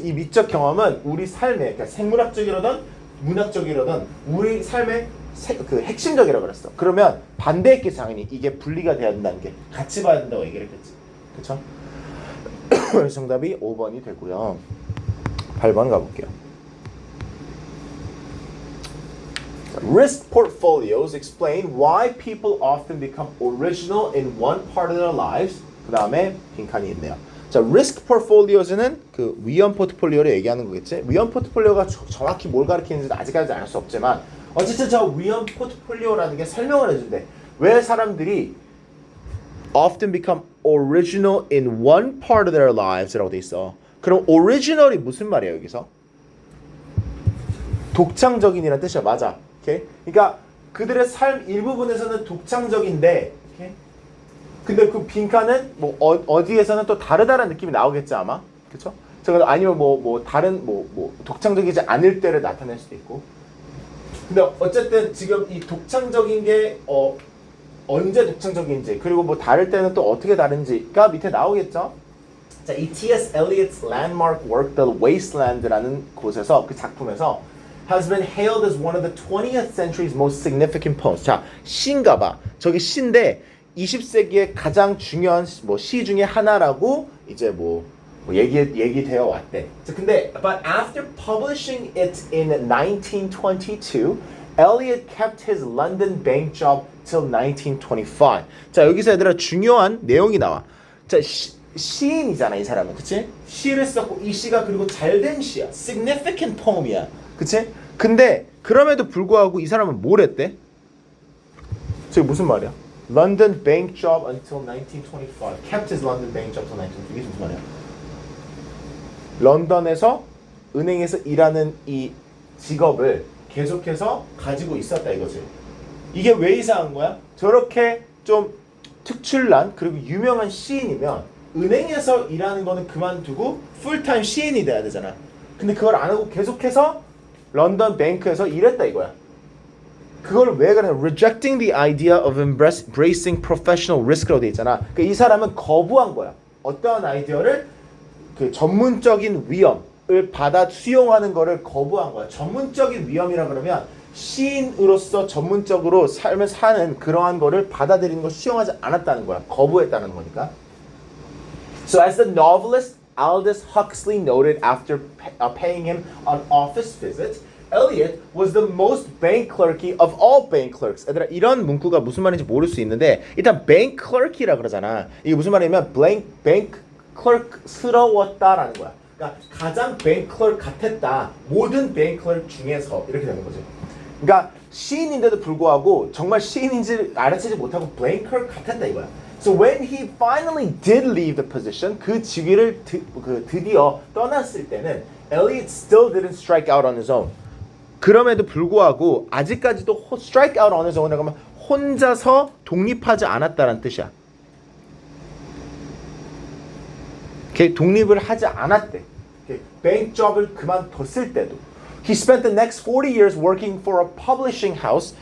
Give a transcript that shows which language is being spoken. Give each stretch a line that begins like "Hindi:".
Korean: 이 미적 경험은 우리 삶의 그러니까 생물학적이라든 문학적이라든 우리 삶의 그 핵심적이라고 그랬어. 그러면 반대했겠지 당연히. 이게 분리가 돼야 된다는 게 같이 봐야 된다고 얘기를 했겠지. 그쵸? 그래서 정답이 5번이 되고요. 8번 가볼게요.
English: Risk portfolios explain why people often become original in one part of their lives.
Korean: 그 다음에 빈칸이 있네요. 자, risk portfolios는 그 위험 포트폴리오를 얘기하는 거겠지? 위험 포트폴리오가 정확히 뭘 가리키는지 아직까지 알 수 없지만 어쨌든 저 위험 포트폴리오라는 게 설명을 해준대. 왜 사람들이
English: often become original in one part of their lives라고 돼 있어.
Korean: 그럼 original이 무슨 말이야 여기서? 독창적인이라는 뜻이야. 맞아. 오케이? 그러니까 그들의 삶 일부분에서는 독창적인데 오케이? 근데 그 빈칸은 뭐 어디에서는 또 다르다는 느낌이 나오겠지 아마. 그렇죠? 아니면 뭐 다른 뭐 독창적이지 않을 때를 나타낼 수도 있고. 근데 어쨌든 지금 이 독창적인 게 언제 독창적인지 그리고 뭐 다를 때는 또 어떻게 다른지가 밑에 나오겠죠? 자, 이 T.S.
English: Eliot's landmark work The Wasteland라는 곳에서
Korean: 그 작품에서
English: has been hailed as one of the 20th century's most significant poems.
Korean: 자, 시인가 봐. 저기 시인데 20세기의 가장 중요한 뭐 시 중에 하나라고 이제 뭐 얘기되어 왔대. 자, 근데
English: but after publishing it in 1922, Eliot kept his London bank job till 1925.
Korean: 자, 여기서 얘들아 중요한 내용이 나와. 자, 시인이잖아 이 사람은, 그치? 시를 썼고 이 시가 그리고 잘된 시야.
English: significant poem
Korean: 이야, 그치? 근데 그럼에도 불구하고 이 사람은 뭘 했대? 저게 무슨 말이야?
English: London bank job until 1925. Kept his London bank job till 1925.
Korean: 이게 무슨 말이야? 런던에서 은행에서 일하는 이 직업을 계속해서 가지고 있었다 이거지. 이게 왜 이상한 거야? 저렇게 좀 특출난 그리고 유명한 시인이면 은행에서 일하는 거는 그만두고 풀타임 시인이 돼야 되잖아. 근데 그걸 안 하고 계속해서 런던 뱅크에서 일했다 이거야. 그걸 왜 그래?
English: Rejecting the idea of embracing professional risk라고
Korean: 돼 있잖아. 그러니까 이 사람은 거부한 거야. 어떠한 아이디어를 그 전문적인 위험을 받아 수용하는 거를 거부한 거야. 전문적인 위험이라 그러면 시인으로서 전문적으로 삶을 사는 그러한 거를 받아들이는 걸 수용하지 않았다는 거야. 거부했다는 거니까.
English: So as the novelist Aldous Huxley noted after paying him an office visit, Eliot was the most bank clerky of all bank clerks.
Korean: 얘들아, 이런 문구가 무슨 말인지 모를 수 있는데 일단 bank clerk이라 그러잖아. 이게 무슨 말이냐면 bank clerk스러웠다라는 거야. 그러니까 가장 bank clerk 같았다. 모든 bank clerk 중에서 이렇게 되는 거지. 그러니까 시인인데도 불구하고 정말 시인인지 알아채지 못하고 bank clerk 같았다 이거야.
English: So when he finally did leave the position,
Korean: 그 직위를 드디어 떠났을 때는
English: Eliot still didn't strike out on his own.
Korean: 그럼에도 불구하고 아직까지도
English: strike out on his own
Korean: 이라고 하면 혼자서 독립하지 않았다는 뜻이야. 걔 독립을 하지 않았대. 뱅크 잡을 그만뒀을 때도.
English: He spent the next 40 years working for a publishing house.